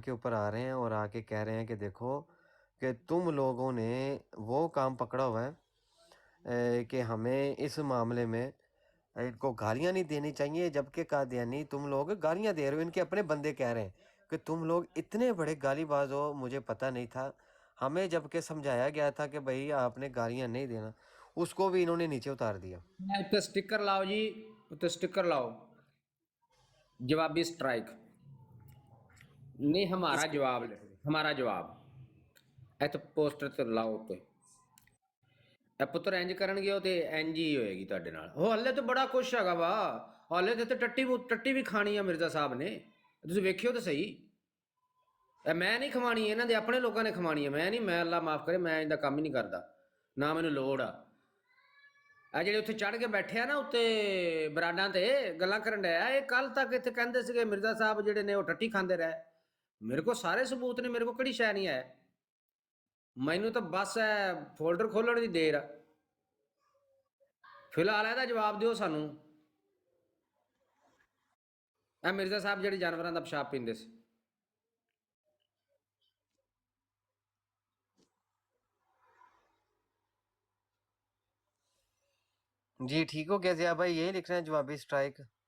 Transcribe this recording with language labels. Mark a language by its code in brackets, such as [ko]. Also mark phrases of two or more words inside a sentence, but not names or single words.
[ur] کے اوپر آ رہے ہیں اور آ کے کہہ رہے ہیں کہ دیکھو کہ تم لوگوں نے وہ کام پکڑا ہوا ہے کہ ہمیں اس معاملے میں ان کو گالیاں نہیں دینی چاہیے، جبکہ قادیانی تم لوگ گالیاں دے رہے ہو، ان کے اپنے بندے کہہ رہے ہیں کہ تم لوگ اتنے بڑے گالی باز ہو، مجھے پتہ نہیں تھا، ہمیں جبکہ سمجھایا گیا تھا کہ بھائی آپ نے گالیاں نہیں دینا، اس کو بھی انہوں نے نیچے اتار دیا۔ اتنے سٹکر لاؤ جی، اتنے سٹکر لاؤ، جوابی سٹرائک نہیں، ہمارا جواب لکھ دیں، ہمارا جواب [pa] ایتھے پوسٹر تے لاؤ تے اے پتر انج کرنگے تے انج ہی ہوئے گی تہاڈے نال۔ وہ ہلے تو بڑا خوش ਹੈਗਾ ਵਾ، ہلے تے ٹٹی بھی کھانی ਆ مرزا صاحب نے، ਤੁਸੀਂ ਵੇਖਿਓ ਤਾਂ ਸਹੀ। ਇਹ ਮੈਂ ਨਹੀਂ ਖਵਾਣੀ, ਇਹਨਾਂ ਦੇ ਆਪਣੇ ਲੋਕਾਂ ਨੇ ਖਵਾਣੀ ਆ, ਮੈਂ ਨਹੀਂ, ਮੈਂ ਅੱਲਾ ਮਾਫ ਕਰੇ ਮੈਂ ਇਹਦਾ ਕੰਮ ਹੀ ਨਹੀਂ ਕਰਦਾ, ਨਾ ਮੈਨੂੰ ਲੋੜ ਆ। ਆ ਜਿਹੜੇ ਉੱਥੇ ਚੜ੍ਹ ਕੇ ਬੈਠੇ ਆ ਨਾ ਉੱਤੇ ਬਰਾਡਾਂ ਤੇ ਗੱਲਾਂ ਕਰਨ ਡਿਆ, ਇਹ ਕੱਲ ਤੱਕ ਇੱਥੇ ਕਹਿੰਦੇ ਸੀਗੇ ਮਿਰਜ਼ਾ ਸਾਹਿਬ ਜਿਹੜੇ ਨੇ ਉਹ ਟੱਟੀ ਖਾਂਦੇ ਰਹੇ। ਮੇਰੇ ਕੋਲ ਸਾਰੇ ਸਬੂਤ ਨੇ, ਮੇਰੇ ਕੋਲ ਕਿਹੜੀ ਸ਼ੈ ਨਹੀਂ ਹੈ, ਮੈਨੂੰ ਤਾਂ ਬਸ ਇਹ ਫੋਲਡਰ ਖੋਲਣ ਦੀ ਦੇਰ ਆ। ਫਿਲਹਾਲ ਇਹਦਾ ਜਵਾਬ ਦਿਓ ਸਾਨੂੰ। ਇਹ ਮਿਰਜ਼ਾ ਸਾਹਿਬ ਜਿਹੜੇ ਜਾਨਵਰਾਂ ਦਾ ਪਿਸ਼ਾਬ ਪੀਂਦੇ ਸੀ। [ur] جی ٹھیک ہو گیا ضیاء بھائی، یہی لکھ رہے ہیں جوابی سٹرائک؟